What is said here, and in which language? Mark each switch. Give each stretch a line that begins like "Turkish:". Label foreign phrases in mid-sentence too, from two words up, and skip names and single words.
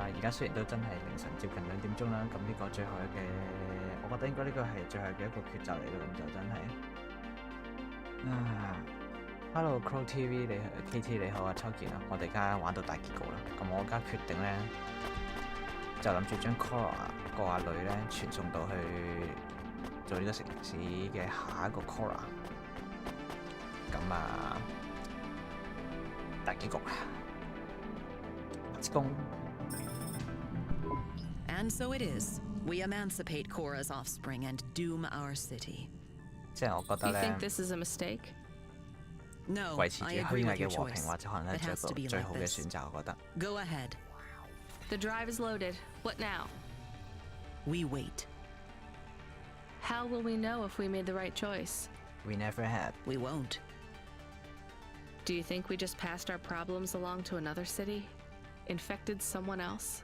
Cantonese: 而家雖然都真係凌晨接近2點鐘啦，咁呢個最後嘅，我覺得應該呢個係最後嘅一個抉擇嚟咯，咁就真係 Hello Crow TV 你 KT 你好啊，秋健啊，我哋而家玩到大結局啦，咁我而家決定咧就諗住將 Cora 個阿女咧傳送到去做呢個城市嘅下一個 Cora。咁啊，大結局 ，
English: Let's go。 And so it is. We emancipate Cora's offspring and doom our city.
Cantonese: 即係我覺得
English: You
Cantonese: 咧
English: think this is a mistake? No,
Cantonese: 維持住
English: I
Cantonese: 虛
English: agree
Cantonese: 偽
English: with
Cantonese: 嘅
English: your
Cantonese: 和平
English: choice.
Cantonese: 或者可能
English: It
Cantonese: 係
English: has to be
Cantonese: 最
English: like
Cantonese: 好嘅
English: this.
Cantonese: 選擇，我覺得。
English: Go ahead. The drive is loaded. What now? We wait. How will we know if we made the right choice? We never had. We won't. Do you think we just passed our problems along to another city? Infected someone else?